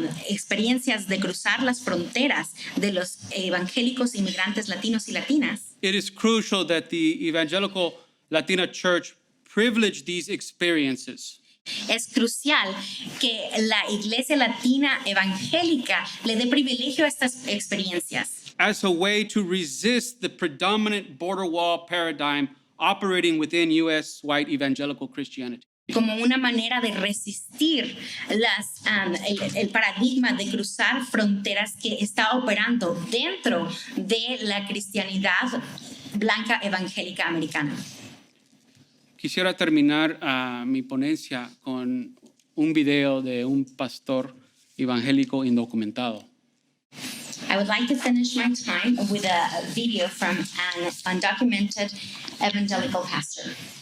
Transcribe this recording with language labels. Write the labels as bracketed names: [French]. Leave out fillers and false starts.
[Spanish] experiencias de cruzar las fronteras de los evangélicos inmigrantes latinos y latinas. [English] it is crucial that the evangelical Latina church privilege these experiences. [Spanish] Es crucial que la iglesia latina evangélica le dé privilegio a estas experiencias [English] As a way to resist the predominant border wall paradigm operating within U.S. white evangelical Christianity. [Spanish] como una manera de resistir el paradigma de cruzar fronteras que está operando dentro de la cristianidad blanca evangélica americana. Quisiera terminar mi ponencia con un video de un pastor evangélico indocumentado. [English] I would like to finish my time with a video from an undocumented evangelical pastor.